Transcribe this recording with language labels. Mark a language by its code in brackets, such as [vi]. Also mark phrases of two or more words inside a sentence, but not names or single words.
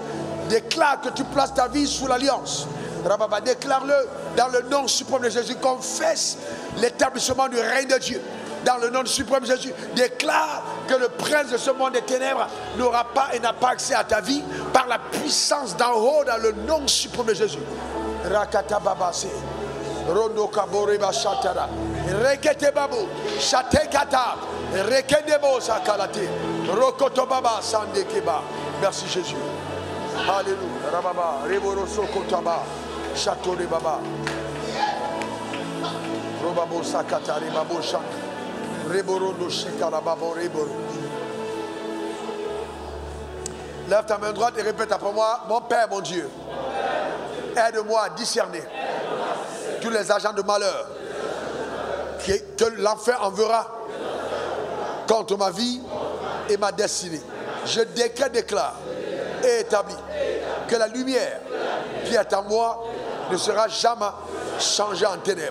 [fr] Déclare que tu places ta vie sous l'alliance. Déclare-le dans le nom suprême de Jésus. Confesse l'établissement du règne de Dieu. Dans le nom suprême de Jésus. Déclare que le prince de ce monde des ténèbres n'aura pas et n'a pas accès à ta vie par la puissance d'en haut dans le nom suprême de Jésus. Rakata babase. Rondo kaboreba shatara. Rekete babu. Shatekata. Rekedebo sakalate. Rokoto baba sandekeba. Merci Jésus. Alléluia. Rababa. Reboroso kotaba. Château de baba. Robabo sakata. Rebabo shak. Reborondo shikara babo reboro. Lève ta main droite et répète après moi. Mon Père, mon Dieu, aide-moi à discerner tous les agents de malheur que l'enfer enverra contre ma vie et ma destinée. Je déclare et établis que la lumière qui est en moi ne sera jamais changée en ténèbres.